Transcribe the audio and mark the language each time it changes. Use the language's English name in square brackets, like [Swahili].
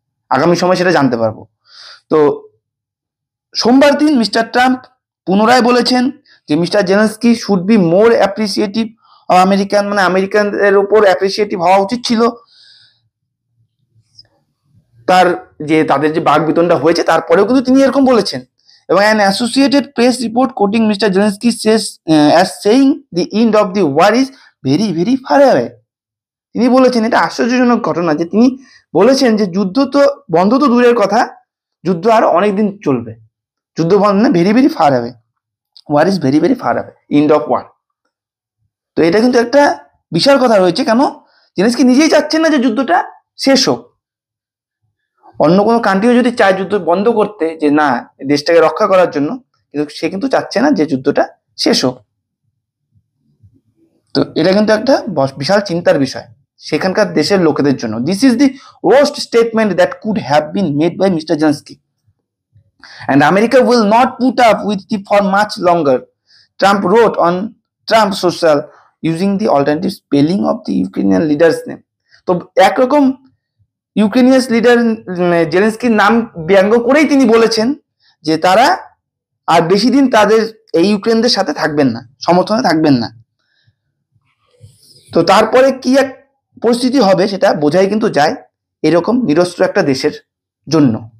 [Bangla] আগামী সময় সেটা জানতে পারবো। তো সোমবার দিন মিস্টার ট্রাম্প পুনরায় বলেছেন যে mister Zelensky [English] should be more appreciative of [Bangla] আমেরিকানদের উপর অ্যাপ্রিসিয়েটিভ হওয়া উচিত ছিল তাদের যে বাকবিতণ্ডা হয়েছে তারপরেও কিন্তু তিনি এরকম বলেছেন। [English] এবং an associated press report quoting Mr. Zelensky says as saying the end of the war is very very far away. [Bangla] তিনি বলেছেন, এটা আশ্চর্যজনক ঘটনা যে তিনি বলেছেন যে যুদ্ধ তো বন্ধ তো দূরের কথা, যুদ্ধ আরো অনেকদিন চলবে, যুদ্ধ বন্ধ না, [English] Very very far away, war is very very far away, end of war. [Bangla] তো এটা কিন্তু একটা বিশাল কথা রয়েছে। কেন? জেলেনস্কি নিজেই চাচ্ছেন না যে যুদ্ধটা শেষ হোক। অন্য কোনো কান্ট্রিও যদি চায় যুদ্ধ বন্ধ করতে, যে না দেশটাকে রক্ষা করার জন্য, কিন্তু সে কিন্তু চাচ্ছে না যে যুদ্ধটা শেষ হোক। তো এটা কিন্তু একটা বিশাল চিন্তার বিষয় সেখানকার দেশের লোকেদের জন্য। [English] This is the worst statement that could have been made by mister Zelensky and America will not put up with it for much longer, Trump wrote on Trump social using the alternative spelling of the Ukrainian leader's name. [Bangla] তো একরকম Ukrainian leader জেলেনস্কির নাম ব্যঙ্গ করেই তিনি বলেছেন যে তারা আর বেশি দিন তাদের এই ইউক্রেনদের সাথে থাকবেন না, সমর্থনে থাকবেন না। তো তারপরে কি এক পরিস্থিতি হবে সেটা বোঝাই কিন্তু যায় এরকম নিরস্ত্র একটা দেশের জন্য।